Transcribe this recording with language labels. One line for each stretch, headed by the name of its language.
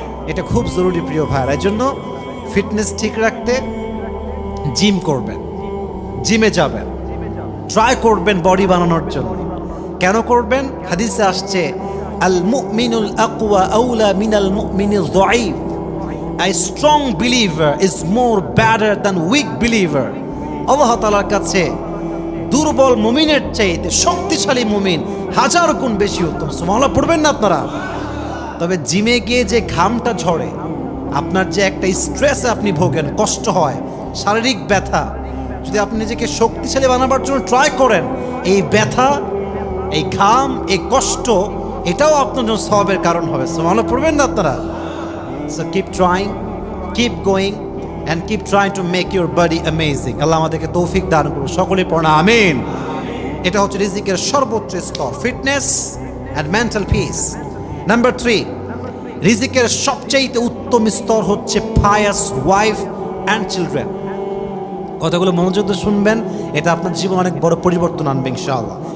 Bangla: এটা খুব জরুরি প্রিয় ভাইয়ের। এই জন্য ফিটনেস ঠিক রাখতে জিম করবেন, জিমে যাবেন, ট্রাই করবেন বডি বানানোর জন্য। কেন করবেন? হাদিসে আসছে
Arabic: আল মুমিনুল আকওয়া আউলা মিনাল মুমিনিজ যায়ীফ।
English: A strong believer is more better than weak believer.
Bangla: আল্লাহ তাআলার কাছে দুর্বল মুমিনের চাইতে শক্তিশালী মুমিন হাজার গুণ বেশি উত্তম। সুবহানাল্লাহ পড়বেন না আপনারা? তবে জিমে গিয়ে যে ঘামটা ঝরে, আপনার যে একটা স্ট্রেসে আপনি ভোগেন, কষ্ট হয়, শারীরিক ব্যথা, যদি আপনি নিজেকে শক্তিশালী বানাবার জন্য ট্রাই করেন, এই ব্যথা, এই ঘাম, এই কষ্ট, এটাও আপনার জন্য সওয়াবের কারণ হবে। সুবহানাল্লাহ পড়বেন না আপনারা?
English: So keep trying, keep going and keep trying to make your body amazing.
Bangla: আল্লাহ আমাদেরকে তৌফিক দান করুন। সকলে পড়না আমিন। এটা হচ্ছে রিজিকের সর্বোচ্চ স্তর,
English: Fitness and mental peace.
Bangla: Number 3, রিজিকের সবচেয়ে উত্তম স্তর হচ্ছে
English: Pious wife and children.
Bangla: কথাগুলো মনোযোগ দিয়ে শুনবেন, এটা আপনার জীবনে অনেক বড় পরিবর্তন আনবে ইনশাআল্লাহ।